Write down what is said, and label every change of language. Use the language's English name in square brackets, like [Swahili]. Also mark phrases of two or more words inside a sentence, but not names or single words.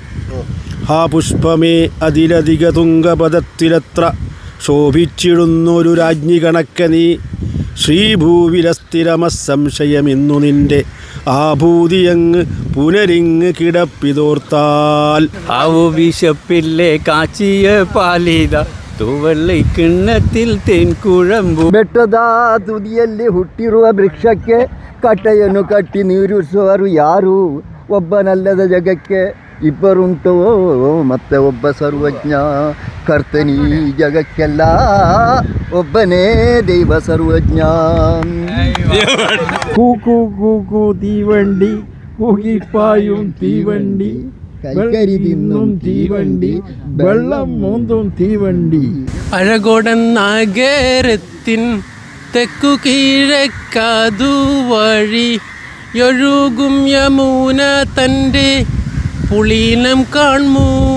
[Malayalam] ഹാ പുഷ്പമേ അതിലധിക തുംഗപദത്തിലെത്ര ശോഭിച്ചിടുന്നൊരു രാജ്ഞി കണക്ക നീ, ശ്രീഭൂവിലസ്ഥിരമസംശയമെന്നു നിന്റെ ആഭൂതിയങ്ങ് പുനരിങ്ങ് കിടപ്പിതോർത്താൽ. ആവു വിശപ്പില്ലേ കാച്ചിയ പാലിത തൂവള്ളി കിണ്ണത്തിൽ തേൻകുഴമ്പു. [Kannada] ಬೆಟ್ಟದ ತುದಿಯಲ್ಲಿ ಹುಟ್ಟಿರುವ ವೃಕ್ಷಕ್ಕೆ ಕಟ್ಟೆಯನ್ನು ಕಟ್ಟಿ ನೀರಿಸುವರು ಯಾರು? ಒಬ್ಬನಲ್ಲದ ಜಗಕ್ಕೆ ಇಬ್ಬರುಂಟೋ ಮತ್ತೆ ಒಬ್ಬ ಸರ್ವಜ್ಞ. ಕರ್ತನಿ ಜಗಕ್ಕೆಲ್ಲ ಒಬ್ಬನೇ ದೈವ ಸರ್ವಜ್ಞ. [Malayalam] കൂക്കു കൂക്കു തീവണ്ടി കൂകിപ്പായും തീവണ്ടി, കൈക്കരി തിന്നും തീവണ്ടി, വെള്ളം മൂന്നും തീവണ്ടി. അഴകോടൻ നഗരത്തിൻ തെക്കു കിഴക്കതു വഴി ഒഴുകും യമുന തൻ്റെ പുളീനം കാൺമൂ.